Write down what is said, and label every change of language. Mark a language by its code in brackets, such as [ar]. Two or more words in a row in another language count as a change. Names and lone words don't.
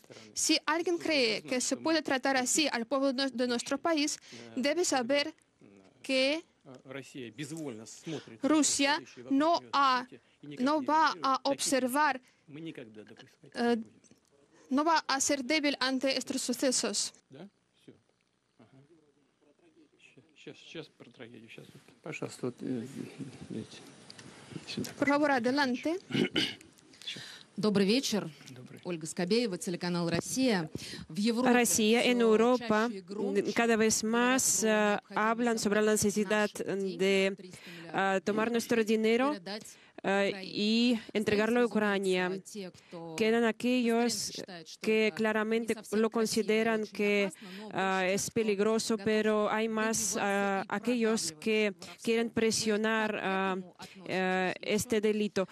[es] Si alguien cree que se puede tratar así al pueblo de nuestro país, debe saber que Rusia no va a observar, no va a ser débil ante estos sucesos. Por favor, adelante. [ru] Добрый вечер. Ольга Скобеева, телеканал «Россия». Россия, [es] en Europa, cada vez más hablan sobre la necesidad de tomar nuestro dinero y entregarlo a Ucrania. Quedan aquellos que claramente lo consideran que es peligroso, pero hay más aquellos que quieren presionar este delito.